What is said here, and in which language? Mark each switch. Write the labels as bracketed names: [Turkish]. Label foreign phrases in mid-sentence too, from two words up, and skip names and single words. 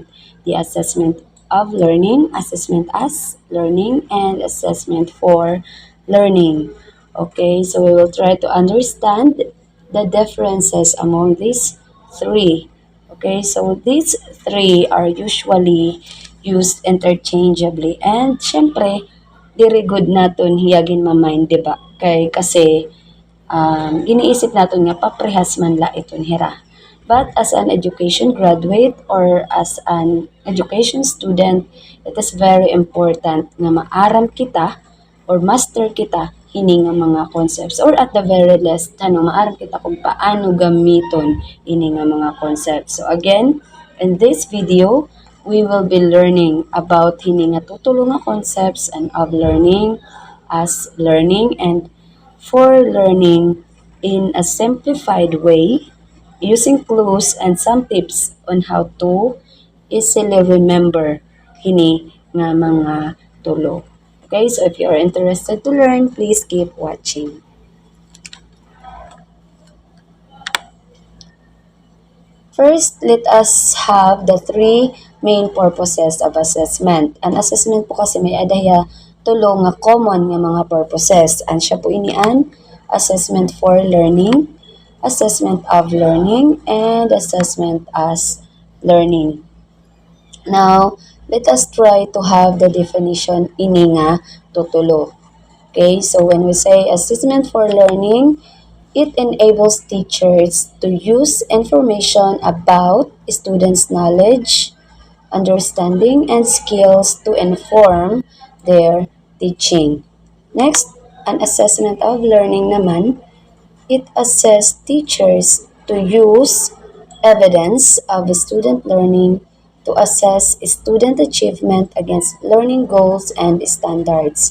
[English] The assessment of learning, assessment as learning, and assessment for learning. Okay, so we will try to understand the differences among these three. Okay, so these three are usually used interchangeably. [Waray] And syempre, diri good naton hiyagin mamind, di ba? [Filipino] Kasi iniisip natin [Waray] nga paprehas man la iton hira. [English] But as an education graduate or as an education student, it is very important [Waray] nga maaram kita or master kita hini nga mga concepts [English] or at the very least [Waray] maaram kita kung paano gamiton ini nga mga concepts. [English] So again, in this video, we will be learning about [Waray] hini nga tutulo nga concepts [English] and of learning as learning and for learning in a simplified way using clues and some tips on how to easily remember [Waray] hini nga mga tulo. [English] Okay, so if you are interested to learn, please keep watching. First, let us have the three main purposes of assessment. [Waray] An assessment po kasi may adaya tulo nga common nga mga purposes. An siya po inian, [English] assessment for learning, assessment of learning, and assessment as learning. Now, let us try to have the definition [Waray] ini nga tutulo. [English] Okay, so when we say assessment for learning, it enables teachers to use information about students' knowledge, understanding, and skills to inform their teaching. Next, an assessment of learning naman, it assesses teachers to use evidence of student learning to assess student achievement against learning goals and standards.